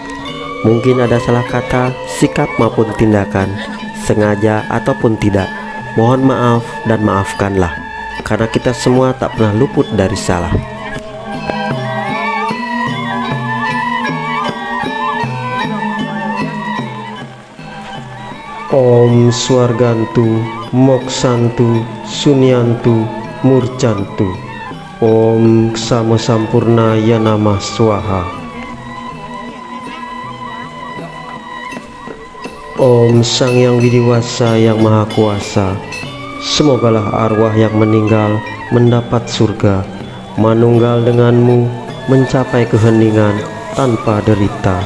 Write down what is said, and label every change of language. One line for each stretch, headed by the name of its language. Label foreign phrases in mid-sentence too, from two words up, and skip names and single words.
Indonesian: Mungkin ada salah kata, sikap maupun tindakan, sengaja ataupun tidak. Mohon maaf dan maafkanlah, karena kita semua tak pernah luput dari salah.
Sanskrit: Om Swargantu, Moksantu, Sunyantu, Murcantu. Om Sama Sampurna Ya Namah Swaha.
Indonesian: Om Sang Yang Widiwasa Yang Maha Kuasa, semogalah arwah yang meninggal mendapat surga, manunggal denganmu mencapai keheningan tanpa derita.